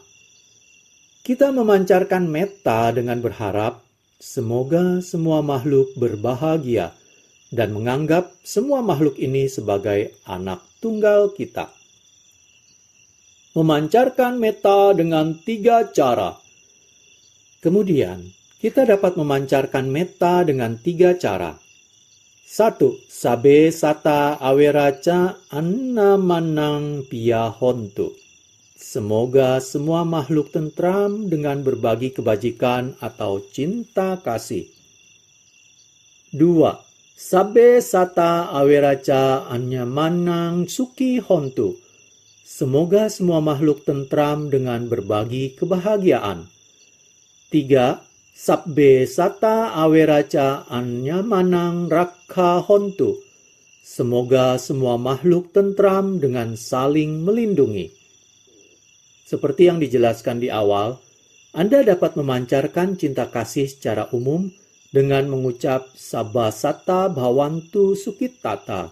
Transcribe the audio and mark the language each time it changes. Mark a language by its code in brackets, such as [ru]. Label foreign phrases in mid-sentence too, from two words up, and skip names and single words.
[id] Kita memancarkan metta dengan berharap semoga semua makhluk berbahagia dan menganggap semua makhluk ini sebagai anak tunggal kita. Memancarkan metta dengan 3 cara. Kemudian, kita dapat memancarkan metta dengan 3 cara. 1. [pi] Sabe sata aweraca annamanang piyahontu. [id] Semoga semua makhluk tentram dengan berbagi kebajikan atau cinta kasih. 2. [pi] Sabe sata aweraca anyamanang suki hontu. [id] Semoga semua makhluk tentram dengan berbagi kebahagiaan. 3. [pi] Sabbe sata aweraca anyamanang rakha hontu. [id] Semoga semua makhluk tentram dengan saling melindungi. Seperti yang dijelaskan di awal, Anda dapat memancarkan cinta kasih secara umum dengan mengucap [pi] Sabbasata Bhavantu Sukhitata.